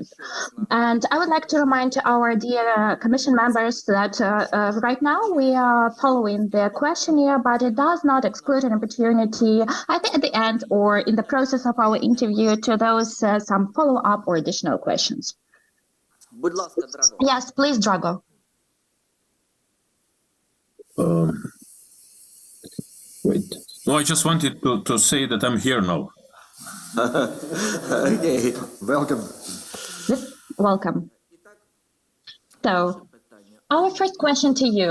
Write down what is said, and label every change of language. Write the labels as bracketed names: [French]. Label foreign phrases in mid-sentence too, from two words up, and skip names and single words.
[English] And I would like to remind our dear Commission members that right now we are following the questionnaire, but it does not exclude an opportunity, I think at the end or in the process of our interview, to those some follow-up or additional questions. [Ukrainian] Будь ласка, Драго. [English] Yes, please, Drago. Wait. No, I just wanted to say that I'm here now. [Ukrainian] Окей. [English] Welcome. Welcome. So, our first question to you.